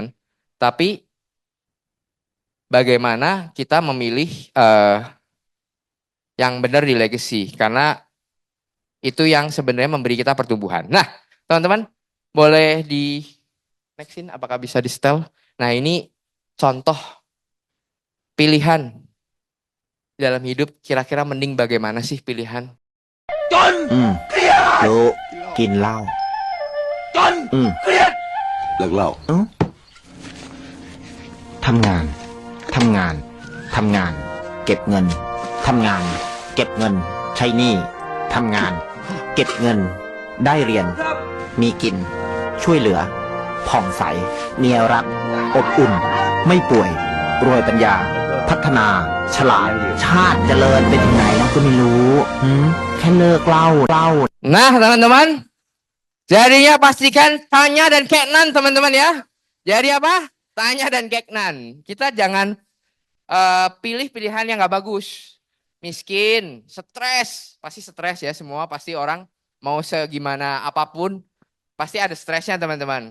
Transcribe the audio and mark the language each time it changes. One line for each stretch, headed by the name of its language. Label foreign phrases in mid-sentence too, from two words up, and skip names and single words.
Indonesian: Tapi bagaimana kita memilih yang benar di legacy, karena itu yang sebenarnya memberi kita pertumbuhan. Nah, teman-teman boleh di nextin, apakah bisa di setel? Nah, ini contoh pilihan dalam hidup, kira-kira mending bagaimana sih pilihan?
Thai: จน เครียด รู้กินเหล้า จน เครียด เลิกเหล้าทำงาน ทำงาน ทำงาน เก็บเงิน ทำงาน เก็บเงิน ใช้หนี้ ทำงาน เก็บเงิน ได้เรียน มีกิน ช่วยเหลือ ผ่องใส เมียรัก อบอุ่น ไม่ป่วย รวยปัญญา พัฒนา ฉลาด ชาติเจริญไปถึงไหนแล้วก็ไม่รู้แค่เลิกเหล้า
Indonesian: Nah, teman-teman, jadinya pastikan Tanya dan Keknan, teman-teman ya. Jadi apa? Tanya dan Keknan. Kita jangan pilih pilihan yang nggak bagus. Miskin, stres, pasti stres ya semua. Pasti orang mau segimana apapun, pasti ada stresnya teman-teman.